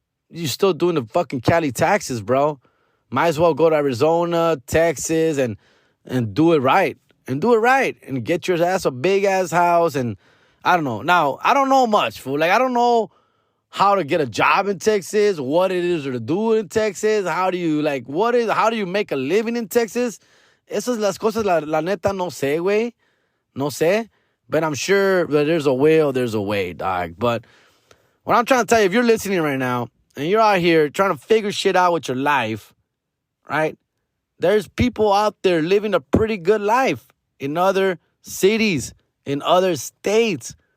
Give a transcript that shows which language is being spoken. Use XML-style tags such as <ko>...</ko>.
<en>You're still doing the fucking Cali taxes, bro. Might as well go to Arizona, Texas, and do it right. And do it right. And get your ass a big ass house. And I don't know. Now, I don't know much, fool. Like I don't know how to get a job in Texas, what it is to do in Texas. How do you make a living in Texas?</en> <es>Esas las cosas, la neta, no sé, güey. No sé.</es> <en>But I'm sure that there's a way, dog. But what I'm trying to tell you, if you're listening right now and you're out here trying to figure shit out with your life, right? There's people out there living a pretty good life in other cities, in other states.</en>